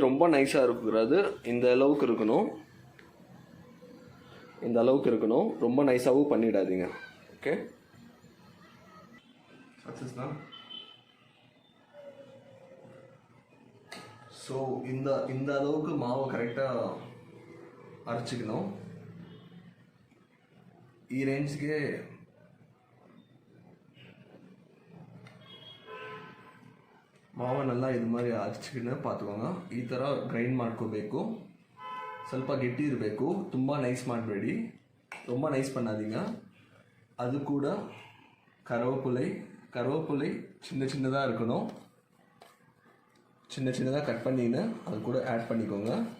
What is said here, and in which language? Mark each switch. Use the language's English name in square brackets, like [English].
[Tamil] ரொம்ப நைஸாக இருக்கிறது இந்த அளவுக்கு இருக்கணும், ரொம்ப நைஸாகவும் பண்ணிடாதீங்க. ஓகே, சக்ஸஸ்னா. ஸோ இந்த அளவுக்கு மாவை கரெக்டாக அரைச்சிக்கணும். [Kannada] ಈ ರೇಂಜ್ಗೆ ಮಾವನ್ನೆಲ್ಲ ಇದು மாதிரி ಹಚ್ಚಿನ ಪಾತ್ಕೋಂಗ ಈ ಥರ ಗ್ರೈಂಡ್ ಮಾಡ್ಕೋಬೇಕು. ಸ್ವಲ್ಪ ಗಟ್ಟಿ ಇರಬೇಕು, ತುಂಬ ನೈಸ್ ಮಾಡಬೇಡಿ, [Tamil] ரொம்ப நைஸ் பண்ணாதீங்க. அது கூட கருவேப்பிலை சின்ன சின்னதாக இருக்கணும். சின்ன சின்னதாக கட் பண்ணின்னு அது கூட ஆட் பண்ணிக்கோங்க.